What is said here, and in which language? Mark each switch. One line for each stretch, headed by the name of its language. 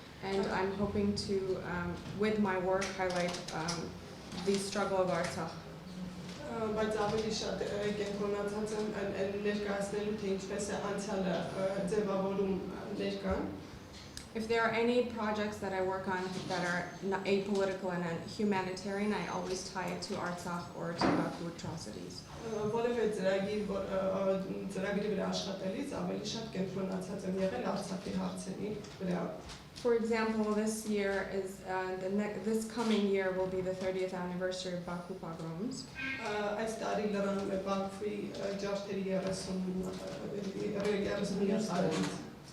English: And I'm hoping to, with my work, highlight the struggle of Artsakh.
Armenian: Բայց ավելի շատ կենտրոնացած եմ ներկայացնելու թե ինչպես է անցյալը ձևավորում ներկան.
English: If there are any projects that I work on that are apolitical and humanitarian, I always tie it to Artsakh or to Baku atrocities.
Armenian: Որևէ ծրագրի վրա աշխատելիս ավելի շատ կենտրոնացած եմ եղել Արցախի հարցերի վրա.
English: For example, this year is this coming year will be the 30th anniversary of Baku pogroms.
Armenian: Այս տարի լրանում է Բաքվի ջարդերի 30-րդ տարելիցը.